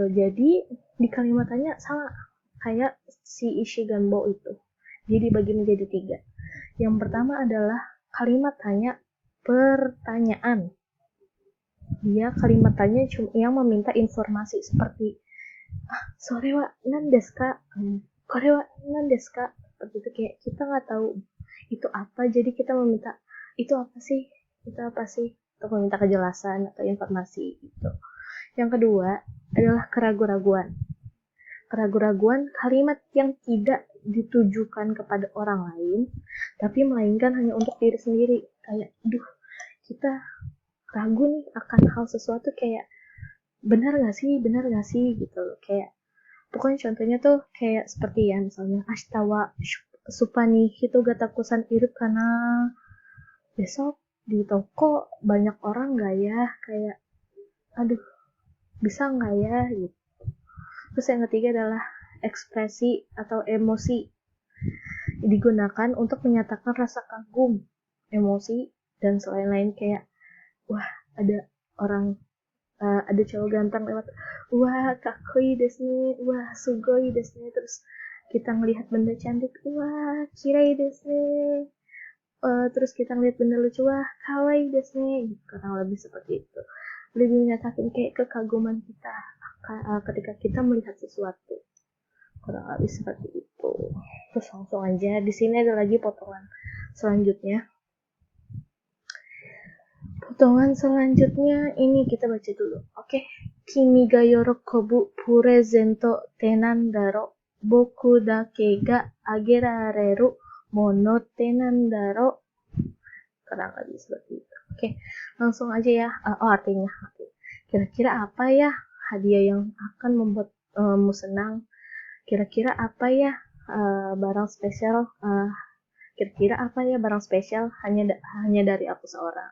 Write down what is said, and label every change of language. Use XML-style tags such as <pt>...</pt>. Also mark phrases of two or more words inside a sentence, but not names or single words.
<id>Jadi di kalimat tanya sama kayak si Ishiganbo itu, jadi dibagi menjadi 3. Yang pertama adalah kalimat tanya pertanyaan. Dia kalimat tanya yang meminta informasi seperti</id> <ja>それは何ですか? これは何ですか?</ja> <id>Seperti itu, kayak kita nggak tahu itu apa, jadi kita meminta itu apa sih? Untuk meminta kejelasan atau informasi gitu. Yang kedua adalah keraguan-raguan. Kalimat yang tidak ditujukan kepada orang lain, tapi melainkan hanya untuk diri sendiri. Kayak, kita ragu nih akan hal sesuatu, kayak benar gak sih gitu. Kayak pokoknya contohnya tuh kayak seperti ya, misalnya</id> <ja>明日はスーパーに人がたくさんいるかな,</ja> <id>besok di toko banyak orang gak ya, kayak bisa gak ya gitu. Terus yang ketiga adalah ekspresi atau emosi, digunakan untuk menyatakan rasa kagum, emosi, dan selain-lain. Kayak ada cowok ganteng lewat,</id> <ja>かっこいいですね、すごいですね.</ja> <id>Terus kita ngelihat benda cantik,</id> <ja>きれいですね.</ja> <id>Terus kita ngelihat benda lucu,</id> <ja>かわいいですね.</ja> <id>Kurang lebih seperti itu, lebih menyatakan kayak kekaguman kita ketika kita melihat sesuatu, kurang lebih seperti itu. Terus langsung aja, di sini ada lagi potongan selanjutnya. Ini kita baca dulu. Oke.</id> <ja>君が喜ぶプレゼントってなんだろう、僕だけがあげられるものってなんだろう.</ja> <id>Kurang lebih seperti itu. Oke, langsung aja ya. Artinya. Kira-kira apa ya hadiah yang akan membuatmu senang? Kira-kira apa ya barang spesial Kira-kira apa ya barang spesial hanya dari aku seorang.</id>